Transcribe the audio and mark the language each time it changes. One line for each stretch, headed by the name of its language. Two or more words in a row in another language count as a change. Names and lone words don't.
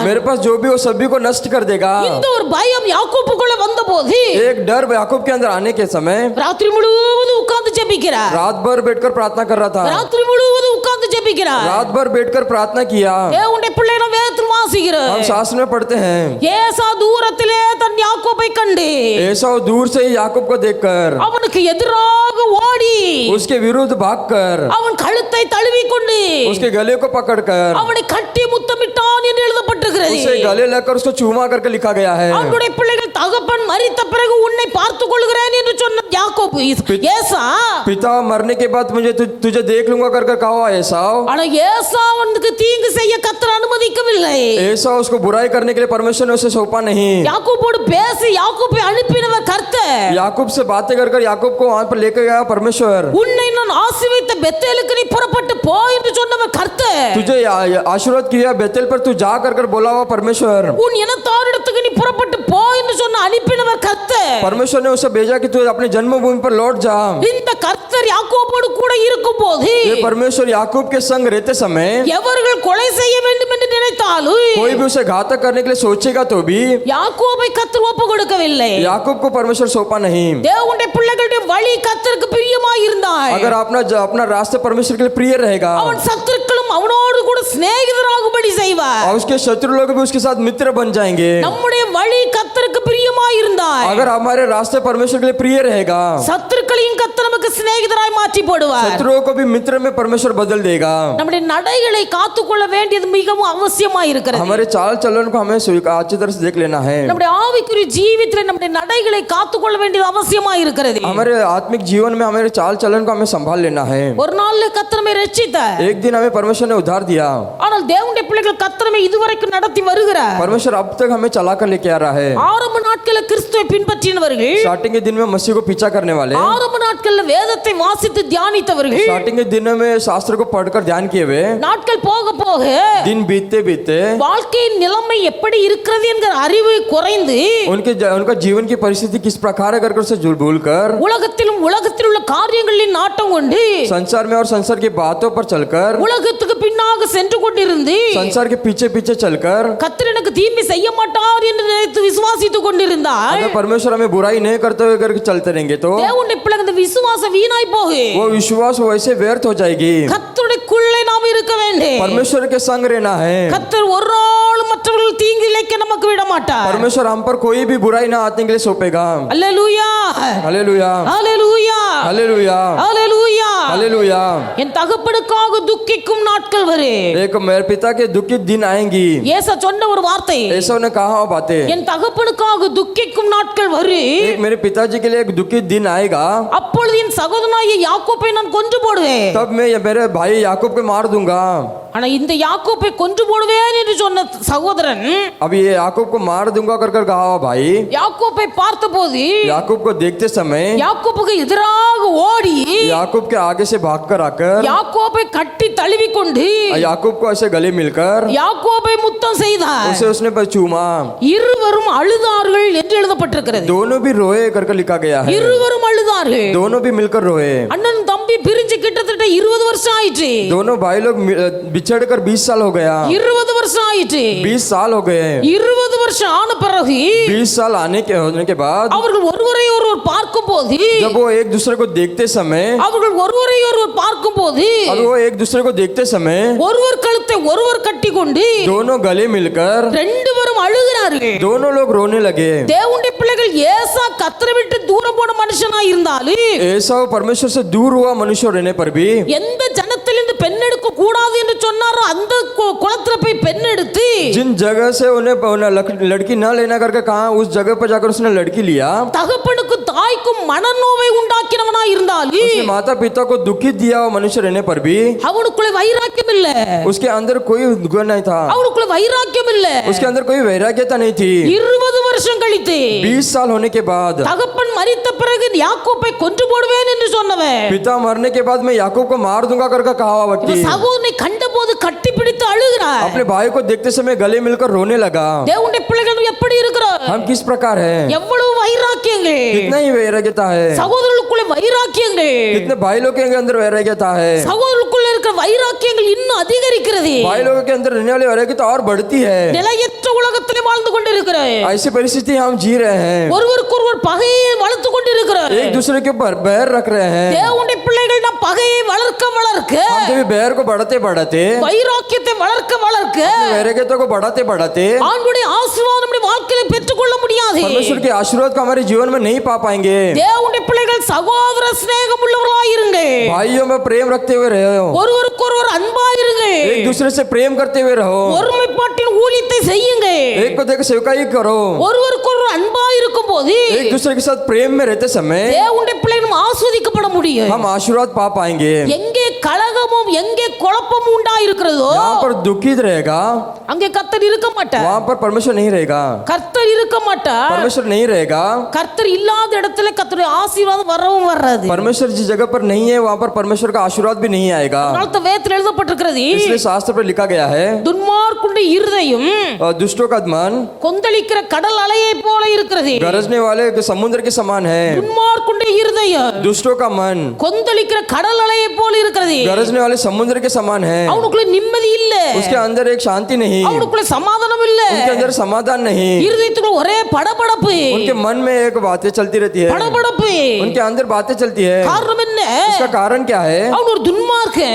Hindi: मेरे पास जो भी हो सभी को नष्ट कर देगा.
Tamil: இந்த ஒரு பயம் யாக்கோபுக்குள்ள வந்தபோது
Hindi: एक डर याकूब के अंदर आने के समय
Tamil: ராத்திரி முழுவதும் உட்கார்ந்து ஜெபிக்கிறார்.
Hindi: रात भर बैठकर प्रार्थना कर रहा था.
Tamil: ராத்திரி முழுவதும் உட்கார்ந்து ஜெபிக்கிறார்.
Hindi: रात भर बैठकर प्रार्थना किया.
Tamil: தேவனுடைய பிள்ளைகளை வேதத்தில் வாசிக்கிறோம்.
Hindi: हम शास्त्र में पढ़ते हैं,
Tamil: ஏசா தூரத்திலே தன் யாக்கோபை கண்டு
Hindi: एसाव दूर से ही याकूब को देखकर
Tamil: அவனுக்கு எதிராக ஓடி
Hindi: उसके विरुद्ध भागकर
Tamil: அவன் கழுத்தை தழுவி கொண்டு
Hindi: उसके गले को पकड़कर
Tamil: அவனை கட்டி முத்தமிட்டான் என்று எழுதப்பட்டிருக்கிறது.
Hindi: उसे गले लगकर उसको चूमा करके लिखा गया है.
Tamil: அவனுடைய பிள்ளைகள் தகப்பன் மரித்த பிறகு உன்னை பார்த்துக் கொள்கிறேன் என்று சொன்ன யாக்கோபு ஏசா.
Hindi: पिता मरने के बाद तुझे देख लूंगा करके कहा एसाव.
Tamil: ஆனா ஏசா அவனுக்கு தீங்கு செய்ய கர்த்தர் அனுமதிக்கவில்லை.
Hindi: एसाव उसको बुराई करने के लिए परमेश्वर ने उसे सौंपा नहीं.
Tamil: யாக்கோபோடு பேசி யாக்கோபை அனுப்பினவர் கர்த்தர்.
Hindi: याकूब से बातें कर याकूब को वहां पर लेकर गया परमेश्वर.
Tamil: உன்னை நான் ஆசீர்வதித்த பெத்தேலுக்கு நீ புறப்பட்டு போ என்று சொன்னவர் கர்த்தர்.
Hindi: तुझे आशीर्वाद किया बेतेल पर तू जा कर बोला हुआ परमेश्वर.
Tamil: உன் இனத்தாரிடத்துக்கு நீ புறப்பட்டு போ என்று சொன்ன அனுப்பினவர் கர்த்தர்.
Hindi: परमेश्वर ने उसे भेजा कि तू अपनी जन्मभूमि पर लौट जा.
Tamil: இந்த கர்த்தர் யாக்கோபோடு கூட இருக்கும்போது
Hindi: ये परमेश्वर याकूब के संग रहते समय
Tamil: எவர்கள் கொலை செய்ய வேண்டும் என்று நினைத்தாலும்
Hindi: कोई भी उसे घातक करने के लिए सोचेगा तो भी
Tamil: யாக்கோபை கர்த்தர் ஒப்பு கொடுக்கவில்லை.
Hindi: याकूब को परमेश्वर सौंपा नहीं.
Tamil: தேவனுடைய பிள்ளைகளுடைய வழி கர்த்தருக்கு பிரியமாய் இருந்தார்.
Hindi: अगर अपना रास्ता परमेश्वर के लिए प्रिय रहेगा,
Tamil: அவன் சத்துருக்களும் அவனோடு கூட சிநேகிதராகும்படி செய்வார்.
Hindi: और उसके शत्रु लोग भी उसके साथ मित्र बन जाएंगे.
Tamil: நம்முடைய வழி கர்த்தருக்கு பிரியமாய் இருந்தார்.
Hindi: अगर हमारे रास्ते परमेश्वर के लिए प्रिय रहेगा,
Tamil: சத்துருக்களையும் கர்த்தர் நமக்கு சிநேகிதராய் மாற்றி போடுவார்.
Hindi: शत्रुओं को भी मित्र में परमेश्वर बदल देगा.
Tamil: நம்முடைய நடைகளை காத்துக்கொள்ள வேண்டியது மிகவும் அவசியமாய் இருக்கிறது.
Hindi: हमारे चाल चलन को हमें अच्छी तरह से देख लेना है.
Tamil: நம்முடைய ஆவிக்குரிய ஜீவிதத்தில் நம்முடைய நடைகளை காத்துக்கொள்ள வேண்டியது அவசியமாய் இருக்கிறது.
Hindi: हमारे आत्मिक जीवन में हमारे चाल चलन को हमें संभाल लेना है.
Tamil: ஒரு நாள்ல கர்த்தர் நம்மை ரட்சித்தார்.
Hindi: एक दिन हमें परमेश्वर ने उद्धार दिया.
Tamil: ஆனால் தேவனுடைய பிள்ளைகள் கர்த்தர் நம்மை இதுவரைக்கும் நடத்தி வருகிறார்.
Hindi: परमेश्वर अब तक हमें चला कर लेके आ रहा है.
Tamil: ஆரம்ப நாட்களில் கிறிஸ்துவை பின்பற்றினவர்கள்,
Hindi: स्टार्टिंग के दिन में मसीह को पीछा करने वाले,
Tamil: ஆரம்ப நாட்களில் வேதத்தை வாசித்து தியானித்தவர்கள்,
Hindi: स्टार्टिंग के दिनों में शास्त्र को पढ़कर ध्यान किए हुए,
Tamil: நாட்கள் போக போக
Hindi: दिन बीतते बीतते
Tamil: வாழ்க்கையின் நிலைமை எப்படி இருக்கிறது என்கிற அறிவு குறைந்து
Hindi: उनका जीवन की परिस्थिति किस प्रकार है करके उसे भूल कर
Tamil: உலகத்தில் உள்ள காரியங்களின் நாட்டம் கொண்டு
Hindi: संसार में और संसार की बातों पर चलकर,
Tamil: உலகத்துக்கு பின்னாக சென்று கொண்டிருந்து
Hindi: संसार के पीछे पीछे चलकर,
Tamil: கர்த்தர் எனக்கு தீமை செய்ய மாட்டார் என்று நினைத்து விசுவாசித்துக் கொண்டிருந்தால்
Hindi: अगर परमेश्वर हमें बुराई नहीं करते हुए करके चलते रहेंगे तो
Tamil: தேவனுடைய பிள்ளைகள் இந்த விசுவாசம் வீணாய் போகு.
Hindi: वो विश्वास वैसे व्यर्थ हो जाएगी.
Tamil: கர்த்தருக்குள்ளே நாம் இருக்க வேண்டும்.
Hindi: परमेश्वर के संग रहना है.
Tamil: கர்த்தர் ஒரு நாள் மற்றவர்கள் தீங்கு இழைக்க நமக்கு விட மாட்டார்.
Hindi: परमेश्वर हम पर कोई भी बुराई ना आने के लिए सौंपेगा.
Tamil: அல்லேலூயா,
Hindi: हालेलुया,
Tamil: அல்லேலூயா,
Hindi: हालेलुया,
Tamil: அல்லேலூயா.
Hindi: हालेलुया.
Tamil: என் தகப்பனுக்காக துக்கிக்கும் நாட்கள் வரும்.
Hindi: एक मेरे पिता के दुखित दिन आएंगी.
Tamil: ஏசா சொன்ன ஒரு வார்த்தை,
Hindi: ऐसा ने कहा वो बातें.
Tamil: என் தகப்பனுக்காக துக்கிக்கும் நாட்கள் வரும்.
Hindi: एक मेरे पिताजी के लिए एक दुखित दिन आएगा.
Tamil: அப்பொழுது என் சகோதரனாகிய யாக்கோபை நான் கொன்று போடுவேன்.
Hindi: तब मैं मेरे भाई याकूब को मार दूंगा.
Tamil: ஆனா இந்த யாக்கோபை கொன்று போடுவேன் என்று சொன்ன சகோதரன்
Hindi: अब ये याकूब को मार दूंगा कर कहा भाई,
Tamil: யாக்கோபை பார்த்தபோது
Hindi: याकूब को देखते समय
Tamil: யாக்கோபுக்கு எதிராக ஓடி
Hindi: याकूब के आगे से भागकर आकर
Tamil: யாக்கோபை கட்டி தழுவி கொண்டு
Hindi: याकूब को ऐसे गले मिलकर
Tamil: யாக்கோபை முத்தம் செய்தார்.
Hindi: उसे उसने पर चूमा.
Tamil: இருவரும் அழுதார்கள் என்று எழுதப்பட்டிருக்கிறது.
Hindi: दोनों भी रोए करके लिखा गया है.
Tamil: இருவரும் அழுதார்கள்.
Hindi: दोनों भी मिलकर रोए.
Tamil: அண்ணன் தம்பி தம்பி பிரிஞ்சு கிட்டத்தட்ட 20 வருஷம் ஆயிற்று.
Hindi: दोनों भाई लोग बिछड़कर 20 साल हो गया.
Tamil: 20 வருஷம் ஆயிற்று.
Hindi: 20 साल हो गए.
Tamil: 20 வருஷம் ஆன பிறகு
Hindi: 20 साल होने के बाद
Tamil: அவர்கள் ஒருவரை ஒருவர் பார்க்கும் போது,
Hindi: जब वो एक दूसरे को देखते समय,
Tamil: அவர்கள் ஒருவரை ஒருவர் பார்க்கும் போது
Hindi: अब वो एक दूसरे को देखते समय
Tamil: ஒருவர் கழுத்தை ஒருவர் கட்டி கொண்டு
Hindi: दोनों गले मिलकर
Tamil: ரெண்டு பேரும் அழுகிறார்கள்.
Hindi: दोनों लोग रोने लगे.
Tamil: தேவனுடைய பிள்ளைகள் ஏசா கர்த்தரை விட்டு தூரம் போன மனுஷனா இருந்தாலும்,
Hindi: ऐसा वो परमेश्वर से दूर हुआ मनुष्य रहने पर भी
Tamil: எந்த ஜனத்திலிருந்து பெண் எடுக்க கூடாது என்று சொன்னாரோ அந்த குளத்துல போய் பெண் எடுத்து
Hindi: जिन जगह से उन्हें लड़की न लेना करके कहा, उस जगह पर जाकर उसने लड़की लिया.
Tamil: தகப்பனுக்கும் தாய்க்கும் மனநோவை உண்டாக்கினவனா இருந்தாலும்
Hindi: उसने माता पिता को दुखित दिया वो मनुष्य रहने पर भी
Tamil: அவனுக்குள்ள வைராக்கியம் இல்ல.
Hindi: उसके अंदर कोई गुण नहीं था.
Tamil: அவனுக்குள்ள வைராக்கியம் இல்ல.
Hindi: उसके अंदर कोई वैराग्यता नहीं थी.
Tamil: 20 வருஷம் கழித்து
Hindi: 20 साल होने के बाद
Tamil: தகப்பன் மரித்த பிறகு யாக்கோபை கொன்று போடுவேன் என்று சொன்னவன்
Hindi: पिता मरने के बाद मैं याकूब को मार दूंगा करके कहा हुआ व्यक्ति
Tamil: சகோதரனை கண்டபோது கட்டி பிடித்து அழுகிறார்.
Hindi: अपने भाई को देखते समय गले मिलकर रोने लगा.
Tamil: தேவனுடைய பிள்ளைகள் எப்படி இருக்கிறார்?
Hindi: हम किस प्रकार है?
Tamil: எவ்வளவு வைராக்கியங்கள்!
Hindi: कितना ही वैराग्यता है.
Tamil: சகோதரர்களுக்குள்ள வைராக்கியங்கள்!
Hindi: कितने भाई लोग के अंदर वैराग्यता है.
Tamil: சகோதரர்களுக்குள்ள இருக்கிற வைராக்கியங்கள் இன்னும் அதிகரிக்கிறது.
Hindi: भाई लोगों के अंदर रहने वाली वैराग्यता और बढ़ती है.
Tamil: நிலையற்ற உலகத்திலே வாழ்ந்து கொண்டிருக்கிறோம்.
Hindi: ऐसी परिस्थिति हम जी रहे हैं.
Tamil: ஒருவருக்கொருவர் பகையை வளர்த்து கொண்டிருக்கிறோம்.
Hindi: एक दूसरे के ऊपर बैर रख रहे हैं.
Tamil: தேவனுடைய பிள்ளைகள் நம் பகையை வளர்க்க வளர்க்க,
Hindi: हम जब बैर को बढ़ाते बढ़ाते,
Tamil: வைராக்கியத்தை வளர்க்க வளர்க்க
Hindi: वैराग्यता को बढ़ाते बढ़ाते
Tamil: ஆண்டவருடைய ஆசீர்வாதம் நம்முடைய வாழ்க்கையில பெற்றுக்கொள்ள முடியாது.
Hindi: परमेश्वर के आशीर्वाद को हमारे जीवन में नहीं पा पाएंगे.
Tamil: தேவனுடைய பிள்ளைகள் சகோதர சிநேகம் உள்ளவர்களாய் இருங்க.
Hindi: भाइयों में प्रेम रखते हुए रहो.
Tamil: ஒருவருக்கொருவர் அன்பாய் இருங்க.
Hindi: एक दूसरे से प्रेम करते हुए रहो.
Tamil: ஒருமைப்பாட்டின் ஊழியத்தை செய்யுங்க.
Hindi: एक को देख सेवकाई करो.
Tamil: ஒருவருக்கொருவர் அன்பாய் இருக்கும்போது
Hindi: एक दूसरे के साथ प्रेम में रहते समय
Tamil: தேவனுடைய பிள்ளைகள் ஆசீர்வதிக்கப்பட முடியும்.
Hindi: हम आशीर्वाद पा पाएंगे.
Tamil: எங்கே கலகமும் எங்கே குழப்பமும் உண்டாயிருக்கிறதோ
Hindi: यहाँ पर दुखित रहेगा,
Tamil: அங்கே கர்த்தர் இருக்க மாட்டார்.
Hindi: वहाँ पर परमेश्वर नहीं रहेगा.
Tamil: கர்த்தர் இருக்க மாட்டார்.
Hindi: परमेश्वर नहीं रहेगा.
Tamil: கர்த்தர் இல்லாத இடத்துல கர்த்தருடைய ஆசீர்வாதம் வரவும் வராது.
Hindi: परमेश्वर जिस जगह पर नहीं है वहाँ पर परमेश्वर का आशीर्वाद भी नहीं आएगा.
Tamil: அதனால வேதத்தில் எழுதப்பட்டிருக்கிறது,
Hindi: इसलिए शास्त्र पर लिखा गया है,
Tamil: துன்மார்க்குடைய இருதயம்
Hindi: दुष्टों का मन
Tamil: கொந்தளிக்கிற கடல் அலையை போல இருக்கிறது.
Hindi: गरजने वाले समुद्र के समान है.
Tamil: துன்மார்க்குடைய இருதயம்
Hindi: दुष्टों का मन
Tamil: கொந்தளிக்கிற கடல் அலையை போல இருக்கிறது.
Hindi: गरजने वाले समुद्र के समान है.
Tamil: அவனுக்குள்ள நிம்மதி இல்ல.
Hindi: उसके अंदर एक शांति नहीं,
Tamil: அவனுக்குள்ள சமாதானம் இல்ல.
Hindi: उनके अंदर समाधान नहीं.
Tamil: இருதயத்துக்குள்ள ஒரே படபடப்பு.
Hindi: उनके मन में एक बातें चलती रहती है.
Tamil: படபடப்பு.
Hindi: उनके अंदर बातें चलती है.
Tamil: காரணம் என்ன?
Hindi: इसका कारण क्या है?
Tamil: அவன் ஒரு துன்மார்க்கன்.